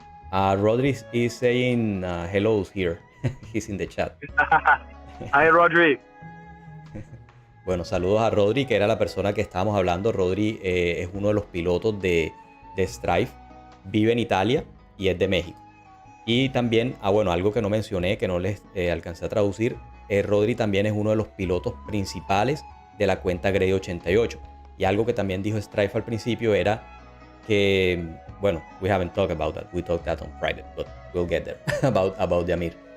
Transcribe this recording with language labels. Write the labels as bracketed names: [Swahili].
[English] Rodri is saying hello here. He's in the chat. Hi, Rodri. [Spanish] Bueno, saludos a Rodri, que era la persona que estábamos hablando. Rodri es uno de los pilotos de STRIFE, vive en Italia y es de México. Y también, bueno, algo que no mencioné, que no les alcancé a traducir, Rodri también es uno de los pilotos principales de la cuenta Grey 88. Y algo que también dijo STRIFE al principio era que, bueno, [English] we haven't talked about that. We talked that on Friday, but we'll get there about the Amir.